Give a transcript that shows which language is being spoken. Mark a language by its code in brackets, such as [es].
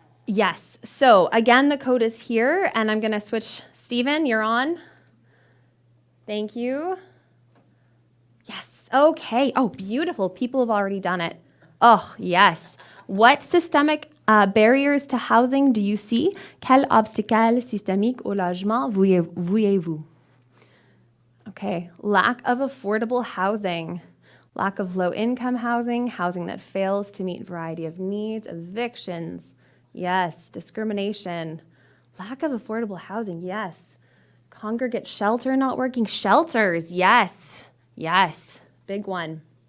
[en] Yes, so again, the code is here, and I'm going to switch. Stephen, you're on. Thank you. Yes, okay. Oh, beautiful. People have already done it. Oh, yes. What systemic Barriers to housing, do you see? [fr] Quel obstacle systémique au logement voyez-vous? [en] Okay, lack of affordable housing, lack of low-income housing, housing that fails to meet a variety of needs, evictions, yes, discrimination, lack of affordable housing, yes. Congregate shelter not working, shelters, yes, yes, big one.